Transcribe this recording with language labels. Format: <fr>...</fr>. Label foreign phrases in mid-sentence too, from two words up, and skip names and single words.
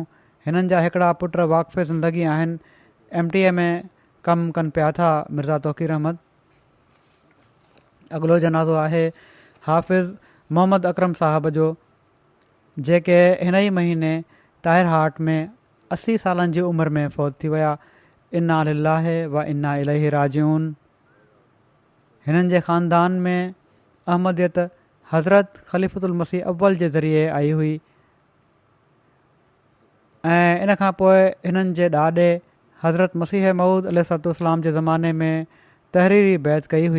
<sd>हिननि जा हिकिड़ा पुट वाक़फ़े ज़िंदगी आहिनि, MTA में कमु कनि पिया था, मिर्ज़ा तौक़ीर अहमद। अॻिलो जनाज़ो आहे हाफ़िज़ मोहम्मद अकरम साहब जो, जेके हिन ई महीने ताहिर हाट में 80 सालनि जी उमिरि में फ़ौत थी विया।</sd> <ar>إنا لله وإنا إليه راجعون.</ar> <sd>हिननि जे ख़ानदान में अहमदियत हज़रत ख़लीफ़तुल मसीह अव्वल जे ज़रिए आई हुई ऐं इन खां पोइ हिननि जे ॾाॾे हज़रत मसीह मऊद अलैहिस्सलाम जे ज़माने में तहरीरी बैत कई हुई।</sd>